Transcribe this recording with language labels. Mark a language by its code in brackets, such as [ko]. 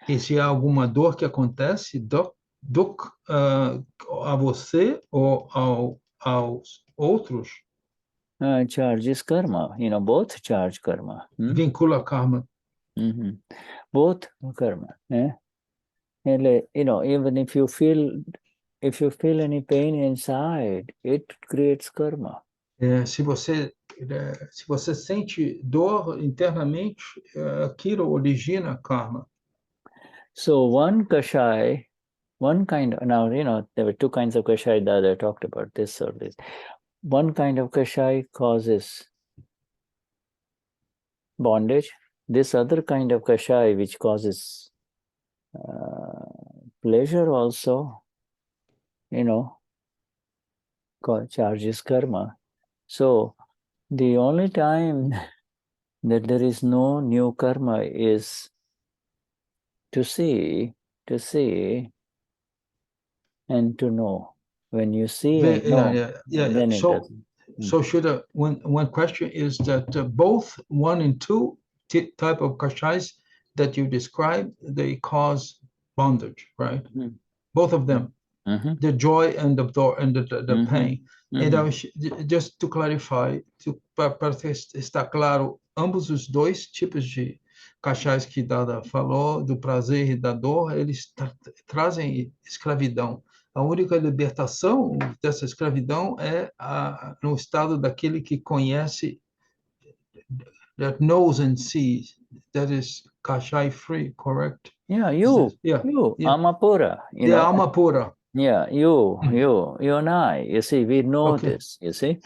[pt] E se há alguma dor que acontece, dukh a você ou aos outros, [en] charges karma, you know, both charge karma. [pt] Vincula karma. [en] Both karma. And, you know, even if you feel any pain inside, it creates karma. [pt] Se você sente dor internamente, aquilo origina karma. [en] So one kashai, one kind, now, there were two kinds of kashai that I talked about, this or this. One kind of kashai causes bondage. This other kind of kashai, which causes pleasure also, charges karma. So the only time that there is no new karma is to see and to know. When you see and know, then it doesn't. So Shuddha, one question is that both 1 and 2 type of kashais that you described, they cause bondage, right? Both of them, the joy and the pain. And I was, just to clarify, [pt] para estar claro, ambos os dois tipos de kashais que Dada falou, do prazer e da dor, eles trazem escravidão. A única libertação dessa escravidão é no estado daquele que conhece, [en] that knows and sees, that is kashai free, correct? Yeah, you, [pt] alma pura. Alma pura. [en] Yeah, you and I, you see, we know this, you see.